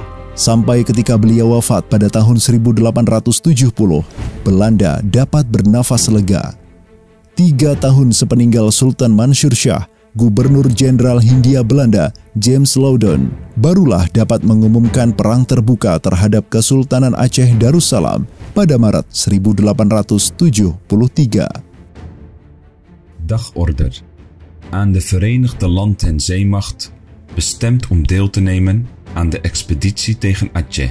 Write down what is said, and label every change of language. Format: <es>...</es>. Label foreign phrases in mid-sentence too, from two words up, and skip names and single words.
<id>Sampai ketika beliau wafat pada tahun 1870, Belanda dapat bernafas lega. 3 tahun sepeninggal Sultan Mansur Shah, Gubernur Jenderal Hindia Belanda James Loudon barulah dapat mengumumkan perang terbuka terhadap Kesultanan Aceh Darussalam pada Maret 1873.</id> <nl>Dagorder aan de Verenigde Land- en Zeemacht bestemd om deel te nemen aan de expeditie tegen Aceh.</nl>